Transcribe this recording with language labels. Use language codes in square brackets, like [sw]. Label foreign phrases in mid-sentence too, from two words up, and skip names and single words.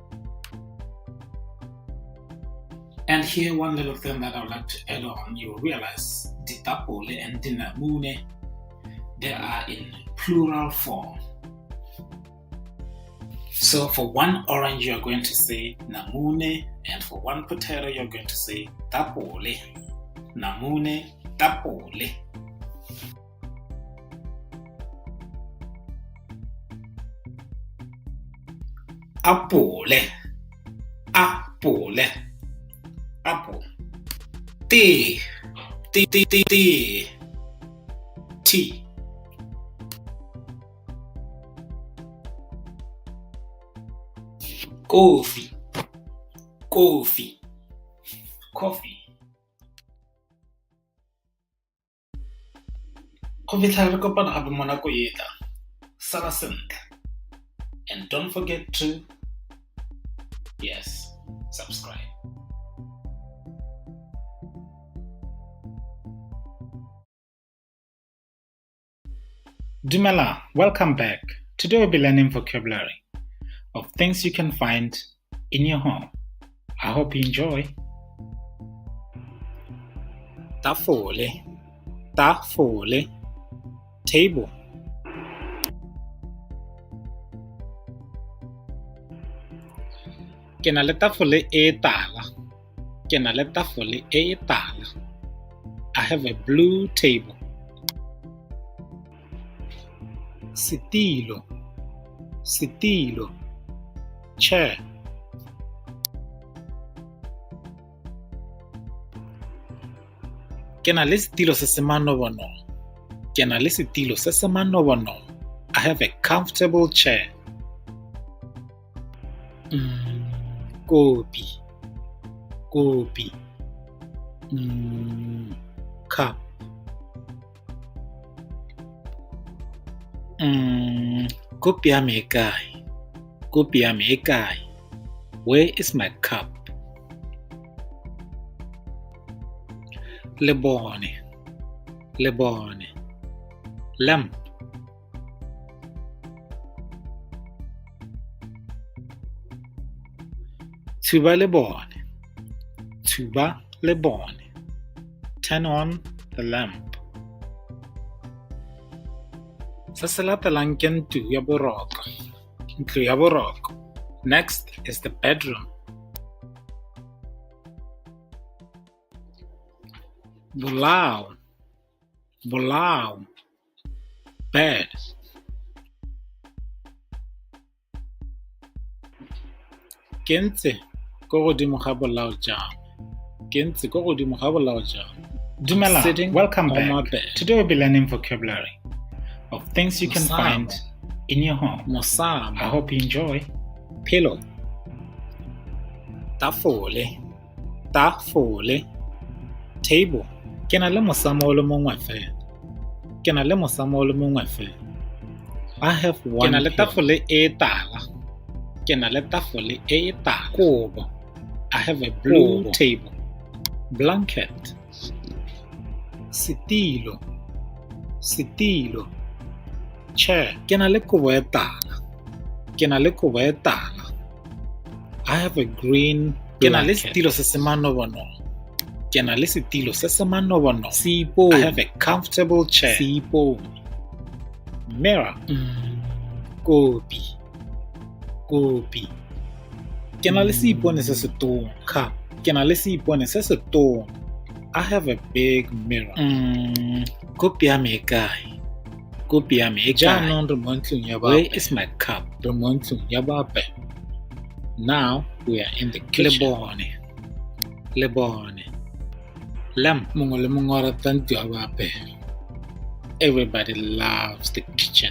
[en] And here one little thing that I would like to add on, you realize ditapole and dinamune, they are in plural form. So for one orange you're going to say namune, and for one potato you're going to say tapole. [tn] Namune, tapole. [en] Apple, apple, apple. Tea, tea, tea, tea, tea. Tea. Coffee, coffee, coffee. [tn] Go fitlha re kopana gape mo nako e tla. Sala sentle. [en] And don't forget to, yes, subscribe. Dumela, welcome back. Today we'll be learning vocabulary of things you can find in your home. I hope you enjoy. [tn] Tafole, tafole, table. Ke na le tafole e tala. Ke na le tafole e tala. [en] I have a blue table. [tn] Setilo, setilo, chair. Ke na le setilo se se manobonobo. Ke na le setilo se se manobonobo. [en] I have a comfortable chair. [tn] Kopi. Kopi. Cup. Kopi ya me e kae? Kopi ya me e kae? [en] Where is my cup? [tn] Lebone. Lebone. Lamp. Thuba lebone. Thuba lebone. [en] Turn on the lamp. [tn] Se se latelang ke ntlo ya boroko. Ntlo ya boroko. [en] Next is the bedroom. [tn] Bolao. Bolao. Bed. Ke ntse ko godimo ga bolao jang. Ke ntse ko godimo ga bolao jang. Dumela, [en] welcome back. Bed. Today we'll be learning vocabulary of things you can find in your home. [tn] Mosamo. [en] I hope you enjoy. Pillow. [tn] Tafole. Tafole. [en] Table. [tn] Ke na le mosamo o le mongwe fela. Ke na le mosamo o le mongwe fela. [en] I have one. [tn] Ke na le tafole e tala. Ke na le tafole e tala. Kobo. [en] I have a blue table. Blanket. [tn] Setilo. Setilo. [en] Chair. [tn] Ke na le kobo e tala. Ke na le kobo e tala. [en] I have a green blanket. [tn] Ke na le setilo se se manobonobo. Ke na le setilo se se manobonobo. Seipone. [en] I have a comfortable chair. [tn] Seipone. Mirror. Kopi. Kopi. Ke na le seipone se se tona. [en] Cup. [tn] Ke na le seipone se se tona. [en] I have a big mirror. [tn] Kopi ya me e kae? Kopi ya me e kae? Jaanong re mo ntlong ya bape. [en] Where is my cup? [tn] Re mo ntlong ya bape. [en] Now we are in the kitchen. [tn] Lebone. Lebone. Lamp. Mongwe le mongwe o rata ntlo ya bape. [en] Everybody loves the kitchen.